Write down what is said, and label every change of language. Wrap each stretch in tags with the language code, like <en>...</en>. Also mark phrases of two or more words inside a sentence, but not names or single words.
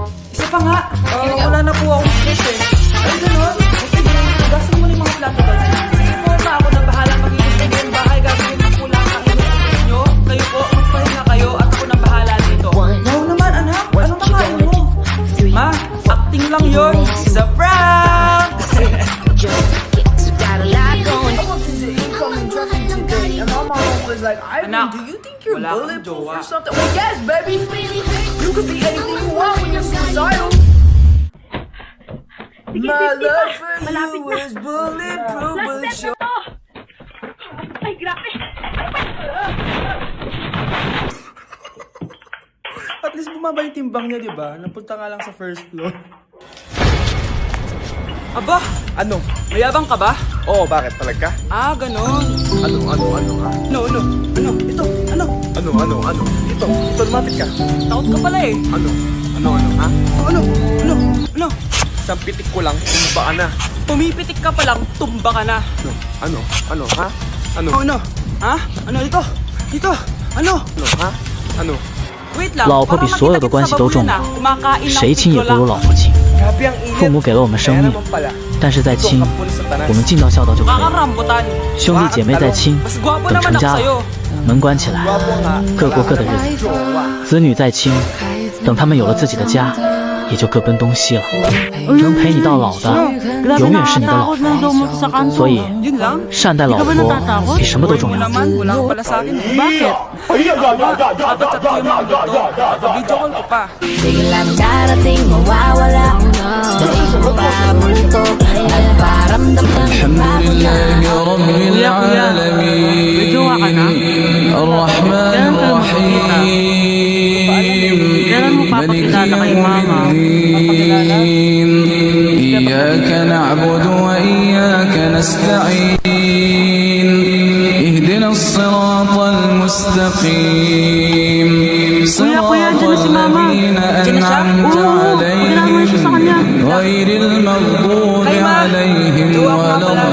<tl>Isa pa nga, wala na po akong script eh. Ay, gano'n? O sige, hugasan mo na yung mga plato doon. Sige po, ma, ako na bahala mag-iwas kayo yung bahay. Gagawin ko po lang ang inuutos nyo. Kayo po, magpahinga kayo at ako na bahala dito. Wow naman, anak! Anong nakain mo? Ma, acting lang yun.</tl> <en>It's a prank! Anak, do you think you're bulletproof or something? Well, yes, baby. You could be anything you want when you're suicidal. My love for you is bulletproof, but sure.</en> <tl>Ay, grabe! At least bumaba yung timbang niya, di ba? Napunta nga lang sa</tl> <en>first floor.</en> <tl>Aba! Ano? Mayabang ka ba? Oo, bakit? Talaga? Ah, ganon. Ano? Ano? Ito, ano? Ano? Ito, lumapit ka. Takot ka pala eh. Ano, ha? Ano? Isang pitik ko lang, tumba ka na. Pumipitik ka pa lang, tumba ka na. Ano, ha? Ano? Ano? Ha? Ano ito? Ito? Ano? Ha? Ano? Wait lang,</tl> <zh>老婆比所有的关系都重要，谁亲也不如老婆亲。</zh> <tl>Grabe ang init.</tl> <zh>父母给了我们生</zh> <tl>Kaya</tl> <zh>命，</zh> <tl>naman pala.</tl> <zh>但是再亲，</zh> <tl>Ito, kapulis sa tanas.</tl> <zh>我们尽到孝道就可以了。</zh> <tl>Kakarambutan.</tl> <zh>兄弟姐妹再亲，</zh> <tl>Mas gwapo</tl> <zh>等</zh> <tl>naman</tl> <zh>成</zh> <tl>ako</tl> <zh>家</zh> <tl>sa'yo.</tl> <zh>了，门关起来，</zh> <tl>Gwapo nga.</tl> <zh>各过各的日子。子女再亲，等他们有了自己的家，也就各奔东西了。能陪你到老的，永远是你的老婆。所以，</zh> <tl>Yun lang?</tl> <zh>善待老婆比什么都重</zh> <tl>Mo</tl> <zh>要。</zh> <tl>naman, wala ka pala sa akin eh. Bakit? Kapag-chat ko yung mga ganito, kapag-</tl> <en>video call</en> <tl>ko pa. Biglang darating mawawala. Di ko pa multo. Nagparamdam ng bago na. Kuya, may jowa ka na? Kailan kayo magkikita? Kailan mo papakilala kay mama?</tl> <ar>إياك نعبد وإياك نستعين اهدنا الصراط المستقيم صراط الذين أنعمت عليهم غير المغضوب عليهم ولا</ar>